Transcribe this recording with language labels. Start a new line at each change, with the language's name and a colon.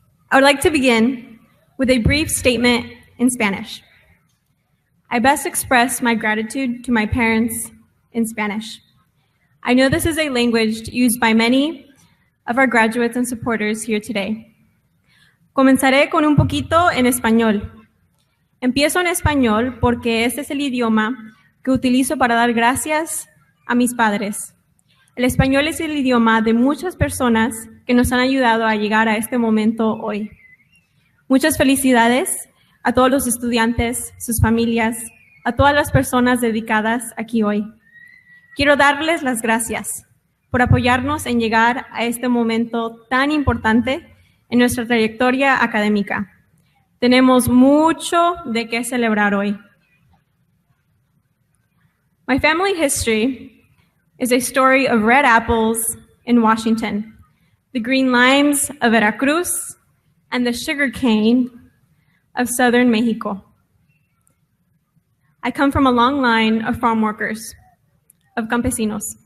English: I would like to begin with a brief statement in Spanish. I best express my gratitude to my parents in Spanish. I know this is a language used by many of our graduates and supporters here today.
Spanish: Comenzaré con un poquito en español. Empiezo en español porque este es el idioma que utilizo para dar gracias a mis padres. El español es el idioma de muchas personas que nos han ayudado a llegar a este momento hoy. Muchas felicidades a todos los estudiantes, sus familias, a todas las personas dedicadas aquí hoy. Quiero darles las gracias por apoyarnos en llegar a este momento tan importante en nuestra trayectoria académica. Tenemos mucho de qué celebrar hoy.
English: My family history is a story of red apples in Washington, the green limes of Veracruz, and the sugar cane of southern Mexico. I come from a long line of farm workers, of campesinos.